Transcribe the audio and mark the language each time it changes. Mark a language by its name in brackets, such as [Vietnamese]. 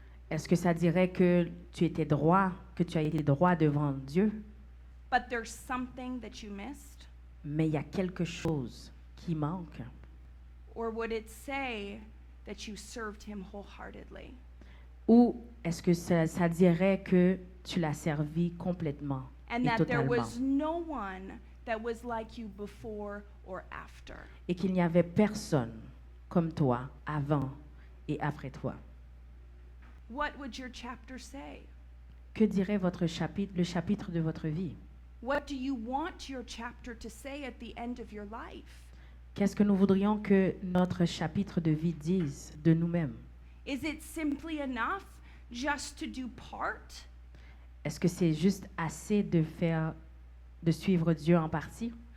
[French] Est-ce que ça dirait que tu étais droit, que tu as été droit devant Dieu, [English] but there's something that you missed? [French] mais il y a quelque chose qui manque? [English] Or would it say that you served Him wholeheartedly? [French] Ou est-ce que ça dirait que tu l'as servi complètement [English] And [French] et [English] that there [French] totalement? [English] was no one that was like you before or after? [French] Et qu'il n'y avait personne comme toi avant et après toi? [English] What would your chapter say? [French] Que dirait le chapitre de votre vie? [English] What do you want your chapter to say at the end of your life? [French] Qu'est-ce que nous voudrions que notre chapitre de vie dise de nous-mêmes? [English] Is it simply enough just to do part? [French] Est-ce que c'est juste assez de suivre Dieu en partie?